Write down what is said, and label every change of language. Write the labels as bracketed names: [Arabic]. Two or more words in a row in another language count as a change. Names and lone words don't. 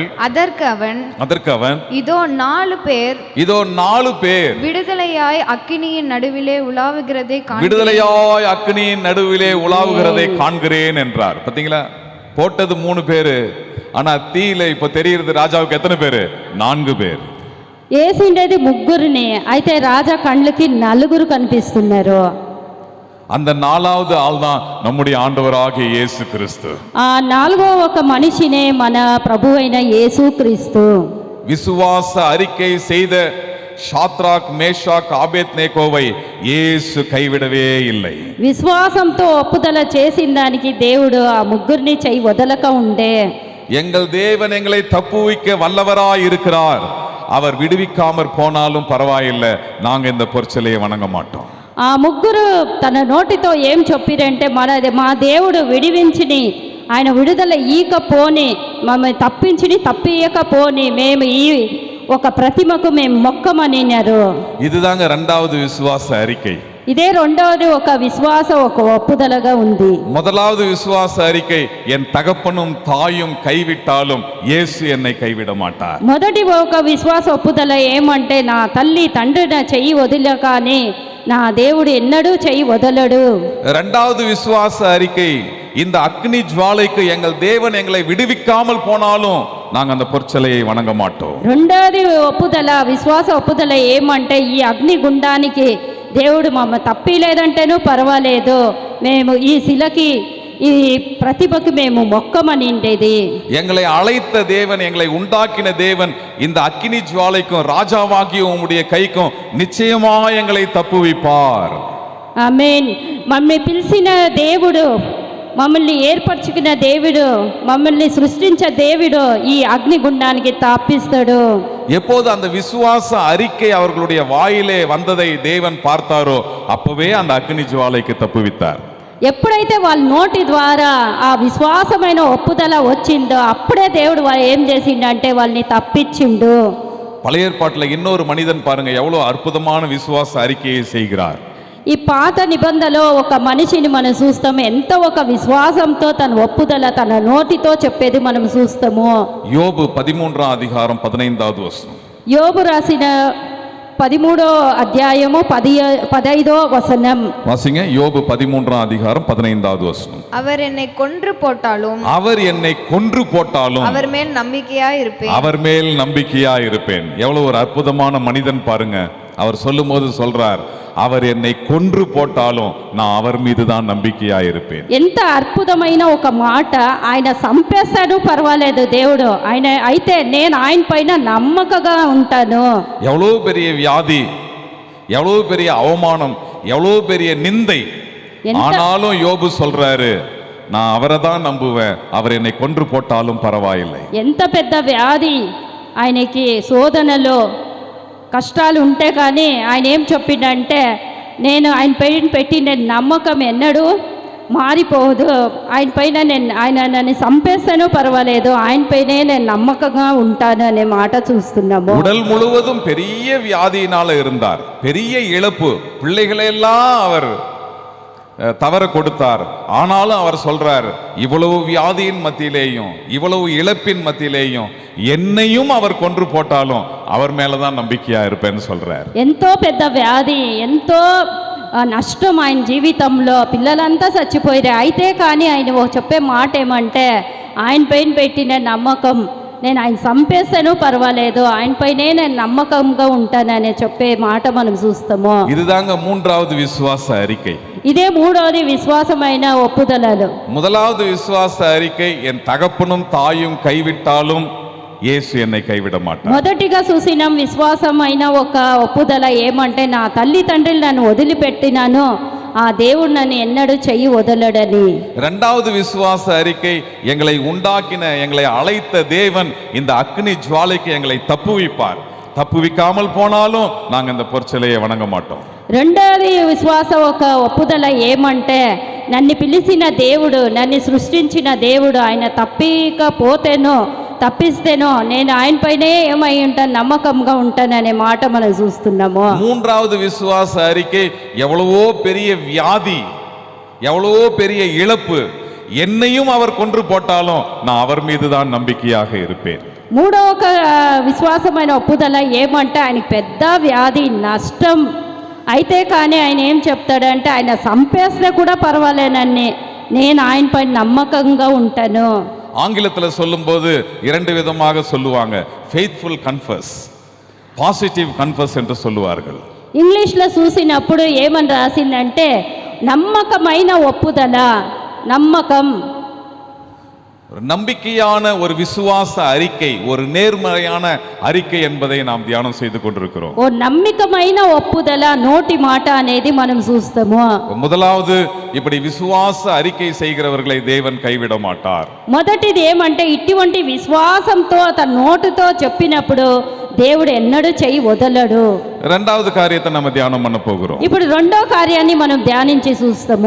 [Tamil] அதற்கு அவன் இதோ 4 பேர் விடுதலையாய் அக்கினியின் நடுவிலே உலாவுகிறதை காண்கிறேன் என்றார். பாத்தீங்களா, போட்டது 3 பேரு, ஆனா தீயில இப்ப தெரியுது ராஜாவுக்கு எத்தனை பேரு, 4 பேர். [Telugu] ఏసిండేది ముగ్గురిని, అయితే రాజా కళ్ళకి 4 కనిపిస్తున్నారు. [Tamil] அந்த 4வது ஆள் தான் நம்முடைய ஆண்டவராகிய இயேசு கிறிஸ்து. [Telugu] ఆ 4వ ఒక మనిషినే మన ప్రభువైన యేసుక్రీస్తు. [Tamil] விசுவாச அறிக்கை செய்த ஷாத்ராக், மேஷாக், ஆபேத்நேகோவை இயேசு கைவிடவே இல்லை. [Telugu] విశ్వాసంతో ఒప్పుదల చేసిన దానికి దేవుడు ఆ ముగ్గురిని చెయ్యి వదలక ఉండే. [Tamil] எங்கள் தேவன் எங்களை தப்புவிக்க வல்லவராய் இருக்கிறார். அவர் விடுவிக்காமற் போனாலும் பரவாயில்லை, நாங்க இந்த பொற்சிலையை வணங்க மாட்டோம். [Telugu] ఆ ముగ్గురు తన నోటితో ఏం చెప్పిరంటే, మా దేవుడు విడివించిని, ఆయన విడుదల ఈకపోని, మమ్మల్ని తప్పియకపోని మేము ఈ ఒక ప్రతిమకు మేము మొక్కమనినారు. [Tamil] இதுதாங்க 2வது விசுவாச அறிக்கை. [Telugu] ఇదే 2వది ఒక విశ్వాస ఒక ఒప్పుదలగా ఉంది. [Tamil] முதலாவது விசுவாச அறிக்கை, என் தகப்பனும் தாயும் கைவிட்டாலும் இயேசு என்னை கைவிட மாட்டார். [Telugu] మొదటి ఒక విశ్వాస ఒప్పుదల ఏమంటే, నా తల్లి తండ్రి నా చెయ్యి వదిలగానే నా దేవుడు ఎన్నడూ చెయ్యి వదలడు. [Tamil] 2வது விசுவாச அறிக்கை, இந்த அக்னி ஜுவாலைக்கு எங்கள் தேவன் எங்களை விடுவிக்காமல் போனாலும் நாங்க அந்த பொற்சிலையை வணங்க மாட்டோம். [Telugu] 2வது ఒప్పుదల విశ్వాస ఒప్పుదల ఏమంటే, ఈ అగ్ని గుండానికి దేవుడు మమ్మ తప్పిలేదంటేనూ పర్వాలేదు, మేము ఈ శిలకి ఈ ప్రతిభకు మేము మొక్కమనిండేది. [Tamil] எங்களை அழைத்த தேவன், எங்களை உண்டாக்கின தேவன் இந்த அக்கினி ஜுவாலைக்கும் ராஜாவாகிய உம்முடைய கைக்கும் நிச்சயமா எங்களை தப்புவிப்பார். [Telugu] ఆమేన్. మమ్మల్ని పిలిచిన దేవుడు, మమ్మల్ని ఏర్పరచుకున్న దేవుడు, మమ్మల్ని సృష్టించే దేవుడు ఈ అగ్ని గుండానికి తప్పిస్తాడు. [Tamil] எப்போது அந்த விசுவாச அறிக்கை அவர்களுடைய வாயிலே வந்ததை தேவன் பார்த்தாரோ அப்பவே அந்த அக்னி ஜுவாலைக்கு தப்புவித்தார். [Telugu] ఎప్పుడైతే వాళ్ళ నోటి ద్వారా ఆ విశ్వాసమైన ఒప్పుదల వచ్చిందో అప్పుడే దేవుడు ఏం చేసిండంటే వాళ్ళని తప్పించిండు. [Tamil] பழைய ஏற்பாட்டில் இன்னொரு மனிதன் பாருங்க, எவ்வளவு அற்புதமான விசுவாச அறிக்கையை செய்கிறார். [Telugu] ఈ పాత నిబంధనలో ఒక మనిషిని మనం చూస్తాము, ఎంత ఒక విశ్వాసంతో తన ఒప్పుదల తన నోటితో చెప్పేది మనం చూస్తాము. [Tamil] యోబు 13ఆం அதிகாரம் 15வது வசனம். [Telugu] యోబు రాసిన 13వ అధ్యాయము 15వ వచనం [Tamil] வாசிங்க. யோபு 13ஆம் அதிகாரம் 15வது வசனம். அவர் என்னை கொன்று போட்டாலும் அவர் மேல் நம்பிக்கையா இருப்பேன். எவ்வளவு ஒரு அற்புதமான மனிதன் பாருங்க. அவர் சொல்லும்போது சொல்றார், அவர் என்னை கொன்று போட்டாலும் நான் அவர் மீது தான் நம்பிக்கையா இருப்பேன். [Telugu] ఎంత అద్భుతమైన ఒక మాట. ఆయన సంపేస్తాడు పర్వాలేదు దేవుడు, ఆయన అయితే నేను ఆయన పైన నమ్మకంగా ఉంటాను. [Tamil] எவ்வளவு பெரிய வியாதி, எவ்வளவு பெரிய அவமானம், எவ்வளவு பெரிய நிந்தை, ஆனாலும் யோபு சொல்றாரு, நான் அவரை தான் நம்புவேன், அவர் என்னை கொன்று போட்டாலும் பரவாயில்லை. [Telugu] ఎంత పెద్ద వ్యాధి ఆయనకి, శోధనలో కష్టాలు ఉంటే కానీ ఆయన ఏం చెప్పిండంటే, నేను ఆయన పైన పెట్టిన నమ్మకం ఎన్నడూ మారిపోదు, ఆయన పైన ఆయన నన్ను చంపేస్తానో పర్వాలేదు, ఆయన పైనే నేను నమ్మకంగా ఉంటాను అనే మాట చూస్తున్నాము. [Tamil] உடல் முழுவதும் பெரிய வியாதியினால இருந்தார், பெரிய இழப்பு, பிள்ளைகளெல்லாம் அவர் தவற கொடுத்தார். ஆனாலும் அவர் சொல்றார், இவ்வளவு வியாதியின் மத்தியிலேயும் இவ்வளவு இழப்பின் மத்தியிலேயும் என்னையும் அவர் கொன்று போட்டாலும் அவர் மேலதான் நம்பிக்கையா இருப்பேன்னு சொல்றார். [Telugu] ఎంతో పెద్ద వ్యాధి, ఎంతో నష్టం ఆయన జీవితంలో, పిల్లలంతా చచ్చిపోయారు. అయితే కానీ ఆయన చెప్పే మాట ఏమంటే, ఆయన పైన పెట్టిన నమ్మకం, నేను ఆయన చంపేస్తాను పర్వాలేదు, ఆయన పైనే నేను నమ్మకంగా ఉంటానని చెప్పే మాట మనం చూస్తాము. [Tamil] இதுதாங்க மூன்றாவது விசுவாச அறிக்கை. [Telugu] ఇదే మూడవది విశ్వాసమైన ఒప్పుదలలు. [Tamil] முதலாவது விசுவாச அறிக்கை, என் தகப்பனும் தாயும் கைவிட்டாலும் యేసు என்னை கைவிட மாட்டார். [Telugu] మొదటిగా చూసిన విశ్వాసమైన ఒక ఒప్పుదల ఏమంటే, నా తల్లిదండ్రులు నన్ను వదిలిపెట్టినాను, ఆ దేవుడు నన్ను ఎన్నడూ చెయ్యి వదలడని. [Tamil] இரண்டாவது விசுவாச அறிக்கை, எங்களை உண்டாக்கின எங்களை அழைத்த தேவன் இந்த அக்னி ஜுவாலைக்கு எங்களை தப்புவிப்பார். தப்புவிக்காமல் போனாலும் நாங்கள் இந்த பொற்சிலையை வணங்க மாட்டோம். [Telugu] రెండవది విశ్వాస ఒక ఒప్పుదల ఏమంటే, నన్ను పిలిచిన దేవుడు, నన్ను సృష్టించిన దేవుడు ఆయన తప్పిస్తేనో నేను ఆయన పైనే ఏమై ఉంటాను, నమ్మకంగా ఉంటాననే మాట మనం చూస్తున్నాము. [Tamil] மூன்றாவது விசுவாச அறிக்கை, எவ்வளவோ பெரிய வியாதி, எவ்வளவோ பெரிய இழப்பு, என்னையும் அவர் கொன்று போட்டாலும் நான் அவர் மீது தான் நம்பிக்கையாக இருப்பேன். [Telugu] మూడో ఒక విశ్వాసమైన ఒప్పుదల ఏమంటే, ఆయనకి పెద్ద వ్యాధి, నష్టం అయితే కానీ ఆయన ఏం చెప్తాడంటే, ఆయన చంపేస్తే కూడా పర్వాలేనని నేను ఆయన పైన నమ్మకంగా ఉంటాను. [Tamil] ஆங்கிலத்தில் சொல்லும்போது இரண்டு விதமாக சொல்லுவாங்க. [English] faithful confess, positive confess [Tamil] என்று சொல்லுவார்கள். [Telugu] ఇంగ్లీష్లో చూసినప్పుడు ఏమని రాసిందంటే, నమ్మకమైన ఒప్పుదల, నమ్మకం, [Tamil] நம்பிக்கையான ஒரு விசுவாச அறிக்கை, ஒரு நேர்மறையான அறிக்கை என்பதை நாம் தியானம் செய்து கொண்டிருக்கிறோம். [Telugu] ఓ నమ్మకమైన ఒప్పుదల, నోటి మాట అనేది మనం చూస్తాము. [Tamil] முதலாவது, இப்படி விசுவாச அறிக்கை செய்கிறவர்களை தேவன் கைவிட மாட்டார். [Telugu] మొదటిది ఏమంటే, ఇటువంటి విశ్వాసంతో తన నోటితో చెప్పినప్పుడు దేవుడు ఎన్నడూ చెయ్యి వదలడు. [Tamil] இரண்டாவது காரியத்தை நம்ம தியானம் பண்ண போகிறோம். [Telugu] ఇప్పుడు రెండో కార్యాన్ని మనం ధ్యానించి చూస్తాము.